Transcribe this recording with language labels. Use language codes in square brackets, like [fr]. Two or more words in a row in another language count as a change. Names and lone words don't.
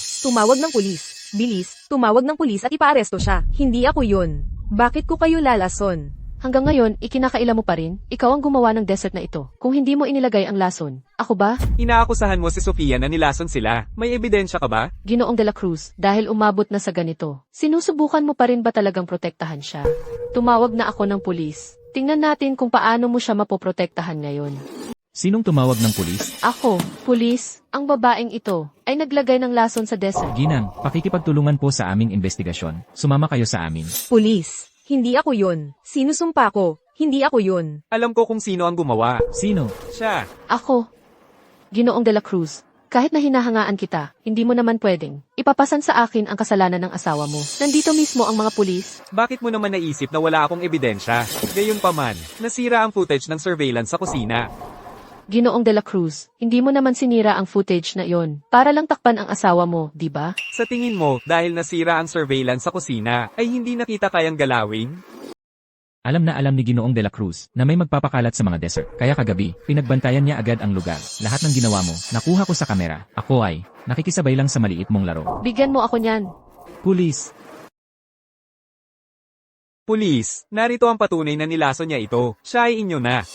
[tl] Tumawag ng pulis. Bilis, tumawag ng pulis at ipaaresto siya. Hindi ako yun. Bakit ko kayo lalason? Hanggang ngayon, ikinakaila mo pa rin. Ikaw ang gumawa ng dessert na ito. Kung hindi mo inilagay ang lason. Ako ba? Inaakusahan mo si Sofia na nilason sila. May ebidensya ka ba? Ginoong de la Cruz, dahil umabot na sa ganito. Sinusubukan mo pa rin ba talagang protektahan siya? Tumawag na ako ng pulis. Tingnan natin kung paano mo siya mapoprotektahan ngayon. Sinong tumawag ng pulis? Ako, pulis, ang babaeng ito, ay naglagay ng lason sa dessert. Ginang, pakikipagtulungan po sa aming investigasyon. Sumama kayo sa amin. Pulis. Hindi ako yun. Sinusumpa ko. Hindi ako yun. Alam ko kung sino ang gumawa. Sino? Siya. Ako, Ginoong de la Cruz, kahit na hinahangaan kita, hindi mo naman pwedeng ipapasan sa akin ang kasalanan ng asawa mo. Nandito mismo ang mga pulis. Bakit mo naman naisip na wala akong ebidensya? Gayunpaman, nasira ang footage ng surveillance sa kusina. Ginoong de la Cruz, hindi mo naman sinira ang footage na yon para lang takpan ang asawa mo, di ba? Sa tingin mo, dahil nasira ang surveillance sa kusina, ay hindi nakita kayang galawin? Alam na alam ni Ginoong de la Cruz na may magpapakalat sa mga dessert. Kaya kagabi, pinagbantayan niya agad ang lugar. Lahat ng ginawa mo, nakuha ko sa kamera. Ako ay, nakikisabay lang sa maliit mong laro. Bigyan mo ako niyan. Pulis, Pulis, narito ang patunay na nilason niya ito. Siya ay inyo na.